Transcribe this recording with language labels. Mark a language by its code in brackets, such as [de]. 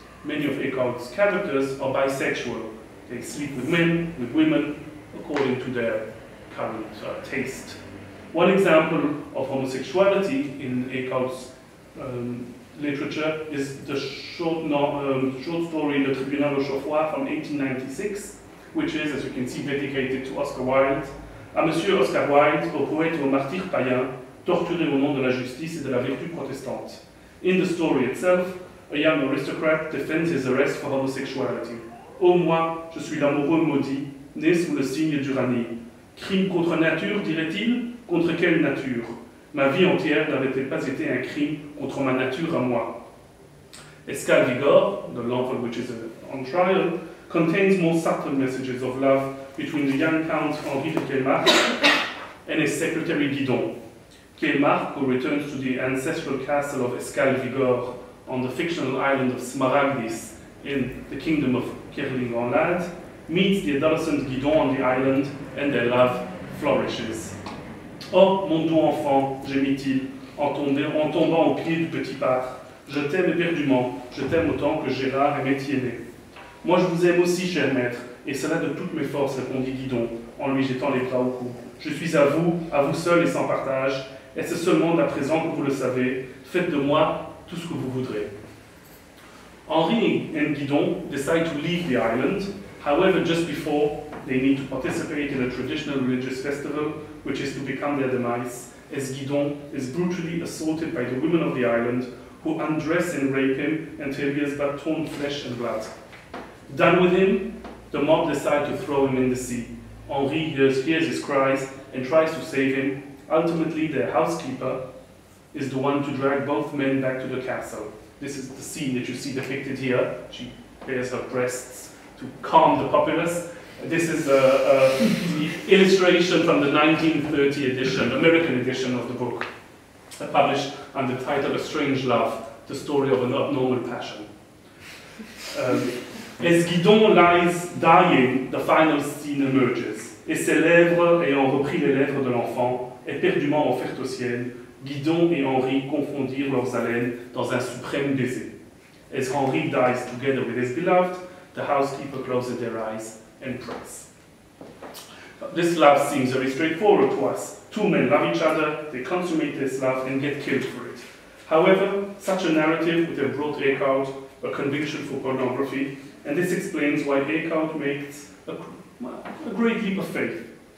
[en] Many of Eekhoud's characters are bisexual. They sleep with men, with women, according to their current taste. One example of homosexuality in Eekhoud's literature is the short story Le Tribunal au Chauffoir from 1896, which is, as you can see, dedicated to Oscar Wilde. [fr] À Monsieur Oscar Wilde, au poète et au martyr païen, torturé au nom de la justice et de la vertu protestante. [en] In the story itself, a young aristocrat defends his arrest for homosexuality. [fr] Oh, moi, je suis l'amoureux maudit, né sous le signe d'Uranie. Crime contre nature, dirait-il? Contre quelle nature? Ma vie entière n'avait-elle pas été un crime contre ma nature à moi? [en] Escale Vigor, the novel which is on trial, contains more subtle messages of love between the young Count Henri de Kelmarck and his secretary Guidon. Kelmarck, who returns to the ancestral castle of Escale Vigor on the fictional island of Smaragdis in the kingdom of Kerlingrand, meets the adolescent Guidon on the island and their love flourishes. [fr] Oh, mon doux enfant, gémit-il, en tombant au pied du petit parc, je t'aime éperdument, je t'aime autant que Gérard aimait Tiennet. Moi je vous aime aussi, cher maître, et cela de toutes mes forces, répondit Guidon, en lui jetant les bras au cou. Je suis à vous seul et sans partage, et c'est seulement d'à présent que vous le savez, faites de moi tout ce que vous voudrez. [en] Henri and Guidon decide to leave the island, however, just before they need to participate in a traditional religious festival, which is to become their demise, as Guidon is brutally assaulted by the women of the island, who undress and rape him until he is but torn flesh and blood. Done with him, the mob decide to throw him in the sea. Henri hears his cries and tries to save him. Ultimately, their housekeeper is the one to drag both men back to the castle. This is the scene that you see depicted here. She bares her breasts to calm the populace. This is the illustration from the 1930 edition, American edition of the book, published under the title A Strange Love, the story of an abnormal passion. As Guidon lies dying, the final scene emerges, [fr] et ses lèvres, ayant repris les lèvres de l'enfant, éperdument offertes au ciel, Guidon et Henri confondirent leurs haleines dans un suprême baiser. [en] As Henri dies together with his beloved, the housekeeper closes their eyes and prays. This love seems very straightforward to us. Two men love each other, they consummate this love and get killed for it. However, such a narrative would have brought Eekhoud a conviction for pornography, and this explains why Eekhoud makes a great leap of faith.